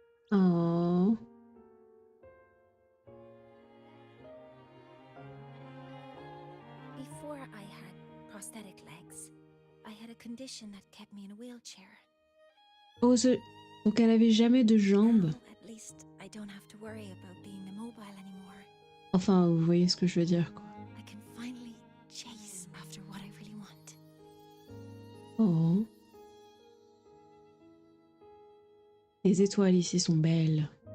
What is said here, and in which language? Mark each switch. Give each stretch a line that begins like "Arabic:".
English: Oh. Before I had prosthetic legs, I had a condition that kept me in a wheelchair.
French: Oh, donc elle avait jamais de jambes.
English: Now, at least I don't have to worry about being immobile anymore.
French: Enfin, vous voyez ce que je veux dire, quoi.
English: I can finally chase after what I really want. Oh.
French: Les étoiles ici sont belles.